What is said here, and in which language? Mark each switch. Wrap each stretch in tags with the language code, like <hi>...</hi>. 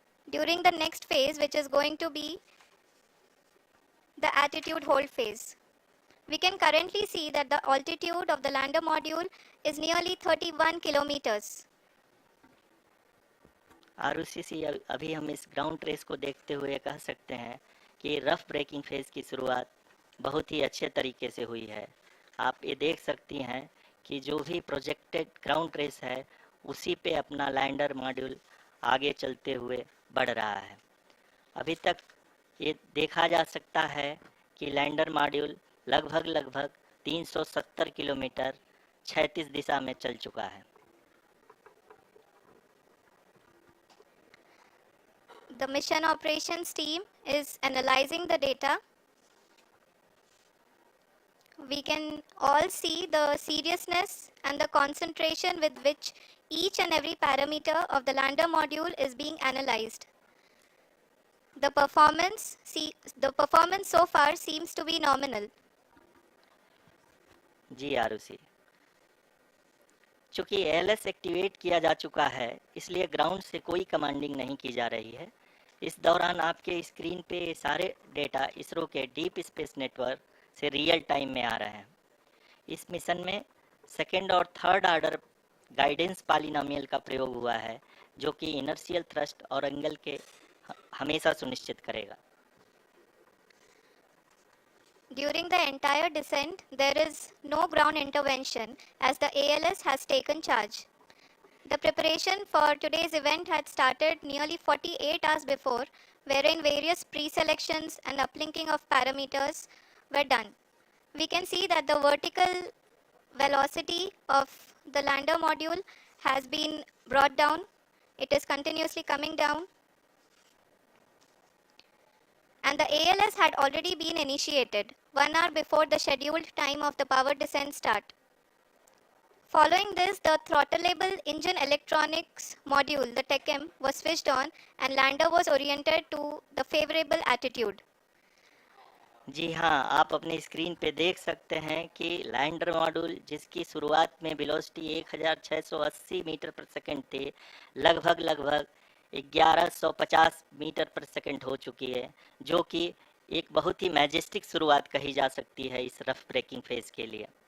<en>During the next phase, which is going to be the attitude hold phase. We can currently see that the altitude of the lander module is nearly 31 kilometers.</en> <hi>आरओसीसी अभी हम इस ground trace को देखते हुए कह सकते हैं कि रफ ब्रेकिंग फेज की शुरुआत बहुत ही अच्छे तरीके से हुई है। आप ये देख सकती हैं कि जो भी प्रोजेक्टेड ग्राउंड ट्रेस है, उसी पे अपना लैंडर मॉड्यूल आगे चलते हुए बढ़ रहा है। अभी तक ये देखा जा सकता है कि लैंडर मॉड्यूल लगभग 370 किलोमीटर क्षैतिज दिशा में चल चुका है।</hi> <en>The mission operations team is analyzing the data. We can all see the seriousness and the concentration with which each and every parameter of the lander module is being analyzed. The performance so far seems to be nominal.</en> <hi>जी आरुषि, चूंकि ALS activate किया जा चुका है, इसलिए ground से कोई commanding नहीं की जा रही है। इस दौरान आपके स्क्रीन पे सारे डेटा इसरो के डीप स्पेस नेटवर्क से रियल टाइम में आ रहे हैं। इस मिशन में सेकेंड और थर्ड ऑर्डर गाइडेंस पॉलिनोमियल का प्रयोग हुआ है, जो कि इनर्शियल थ्रस्ट और एंगल के हमेशा सुनिश्चित करेगा।</hi> <en>During the entire descent, there is no ground intervention as the ALS has taken charge. The preparation for today's event had started nearly 48 hours before, wherein various pre-selections and uplinking of parameters were done. We can see that the vertical velocity of the lander module has been brought down. It is continuously coming down. And the ALS had already been initiated 1 hour before the scheduled time of the power descent start. Following this, the throttleable engine electronics module, the TECM, was switched on and lander was oriented to the favorable attitude.</en> <hi>जी हाँ, आप अपने screen पे देख सकते हैं कि lander module, जिसकी शुरुआत में वेलोसिटी 1680 मीटर पर सेकंड थी, लगभग 1150 मीटर पर सेकंड हो चुकी है, जो कि एक बहुत ही मैजेस्टिक शुरुआत कही जा सकती है इस रफ ब्रेकिंग फेज के लिए।</hi>